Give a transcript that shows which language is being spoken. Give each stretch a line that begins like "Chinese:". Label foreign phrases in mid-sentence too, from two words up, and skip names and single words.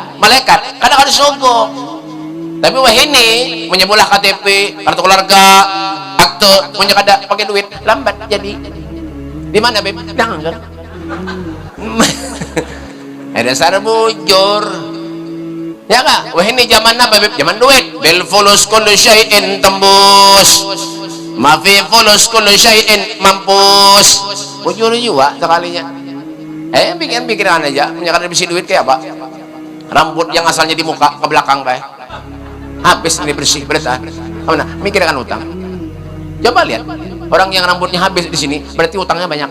Banjar: Malaikat kada kalau disogok. Tapi wah ini menyebelah KTP, kartu keluarga, akte, punya kada pakai duit, lambat jadi. Di mana beb? Jangan kan? Ada sar bujur. Ya kak, wah ini zaman apa beb? Zaman duit.
Arabic: بالفلوس كل شيء tembus. ما في فلوس كل شيء mampus.
Banjar: Bujur juga sekalinya. Pikiran aja, punya kada bersih duit kayak apa? Rambut yang asalnya di muka ke belakang kayak. Habis ini bersih berarti mana mikirkan utang. Coba lihat orang yang rambutnya habis di sini berarti utangnya banyak.